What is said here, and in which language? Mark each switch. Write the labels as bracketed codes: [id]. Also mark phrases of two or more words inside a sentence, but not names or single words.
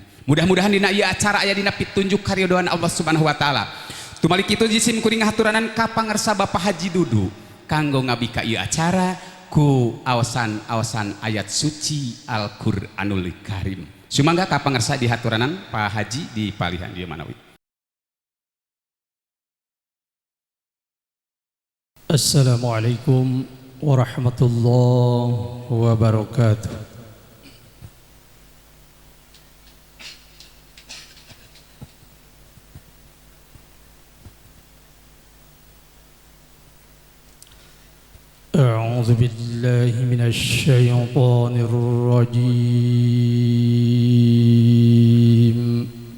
[su] Mudah-mudahan dina ieu acara aya dina pitunjuk karidhoan [ar] الله سبحانه وتعالى. [su] Tumalik kitu jisim kuring ngahaturanan ka pangersa Bapak Haji Dudu kanggo ngabika ieu acara ku aosan-aosan ayat suci Al-Qur'anul Karim. Sumangga ka pangersa di haturanan Pak Haji di palihan dieu manawi. [ar] السلام عليكم ورحمة الله وبركاته. أعوذ بالله من الشيطان الرجيم.